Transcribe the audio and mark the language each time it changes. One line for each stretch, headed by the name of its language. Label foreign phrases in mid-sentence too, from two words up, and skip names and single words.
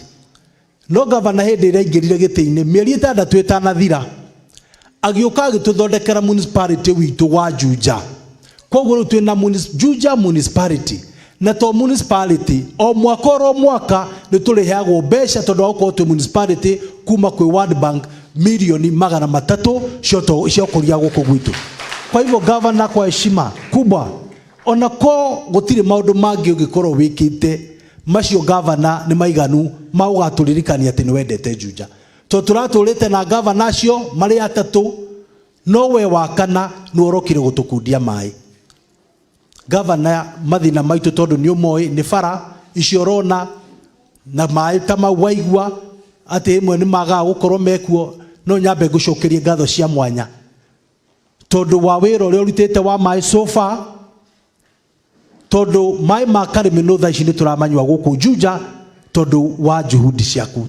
Kikuyu: No governor hĩndĩ ĩrĩa aingĩrire gĩtĩ-inĩ mĩeri 6 ĩtanathira agĩũka agĩtũthondekera municipality witũ wa Juja. Koguo rĩu twĩna Juja municipality na to municipality o mwaka nĩ tũrĩheagwo mbeca tondũ wa gũkorwo twĩ municipality kuma kwĩ World Bank milioni 300 cia ũkũria gũkũ gwitũ.
Swahili: Kwa hivyo governor kwa heshima kubwa
Kikuyu: ona ko gũtirĩ maũndũ mangĩ ũngĩkorwo wĩkĩte macio governor nĩ maiganu ma ũgatũririkania atĩ nĩ wendete Juja. To tũratũrĩte na governor acio marĩ atatũ no we wa kana nĩ orokire gũtũkundia maĩ. Governor mathina maitũ tondũ nĩ ũmoĩ nĩ bara icio rona na maĩ ta mau waigua atĩ ĩmwe nĩ magaga gũkorwo mekuo no nyambe ngũcokerie ngatho cia mwanya tondũ wa wĩra ũrĩa ũrutĩte wa maĩ
English: so far
Kikuyu: tondũ maĩ ma Karĩmĩnũ thaa ici nĩ tũramanyua gũkũ Juja tondu wa juhudi ciaku.